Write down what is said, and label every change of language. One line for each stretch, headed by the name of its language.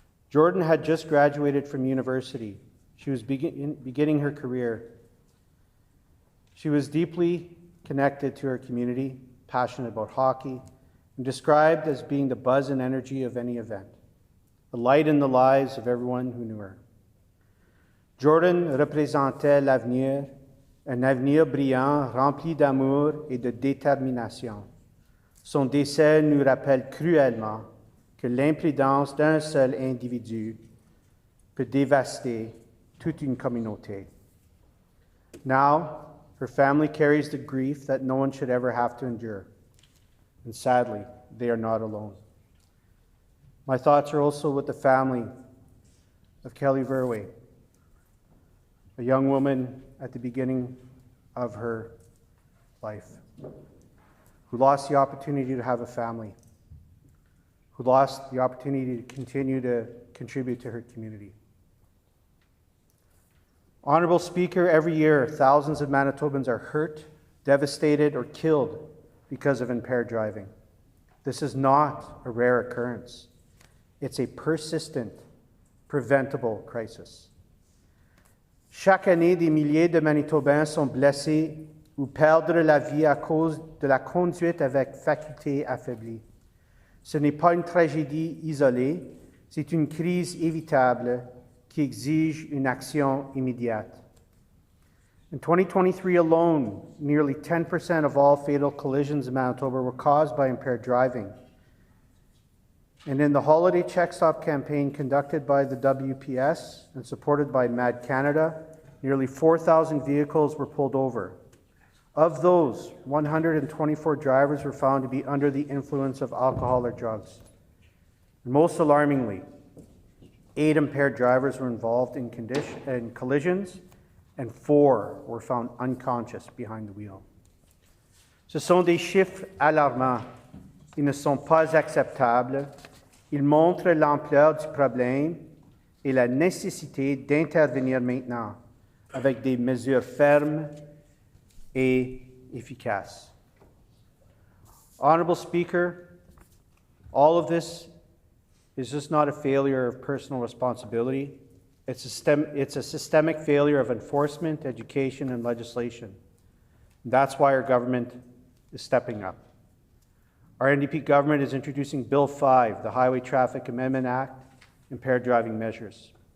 English: Jordan had just graduated from university. She was beginning her career. She was deeply connected to her community, passionate about hockey, and described as being the buzz and energy of any event, the light in the lives of everyone who knew her.
French: Jordan représentait l'avenir, un avenir brillant, rempli d'amour et de détermination. Son décès nous rappelle cruellement que l'imprudence d'un seul individu peut dévaster toute une communauté.
English: Now, her family carries the grief that no one should ever have to endure. And sadly, they are not alone. My thoughts are also with the family of Kelly Verwey, a young woman at the beginning of her life, who lost the opportunity to have a family, who lost the opportunity to continue to contribute to her community. Honourable Speaker, every year thousands of Manitobans are hurt, devastated, or killed because of impaired driving. This is not a rare occurrence. It's a persistent, preventable crisis.
French: Chaque année, des milliers de Manitobans sont blessés ou perdent la vie à cause de la conduite avec faculté affaiblie. Ce n'est pas une tragédie isolée, C'est une crise évitable qui exige une action immédiate.
English: In 2023 alone, nearly 10% of all fatal collisions in Manitoba were caused by impaired driving. And in the holiday check stop campaign conducted by the WPS and supported by MAD Canada, nearly 4,000 vehicles were pulled over. Of those, 124 drivers were found to be under the influence of alcohol or drugs. And most alarmingly, 8 impaired drivers were involved in collisions, and 4 were found unconscious behind the wheel.
French: Ce sont des chiffres alarmants. Ils ne sont pas acceptables. Ils montrent l'ampleur du problème et la nécessité d'intervenir maintenant avec des mesures fermes et efficaces.
English: Honorable Speaker, all of this is just not a failure of personal responsibility. It's a systemic failure of enforcement, education, and legislation. That's why our government is stepping up. Our NDP government is introducing Bill 5, the Highway Traffic Amendment Act, impaired driving measures.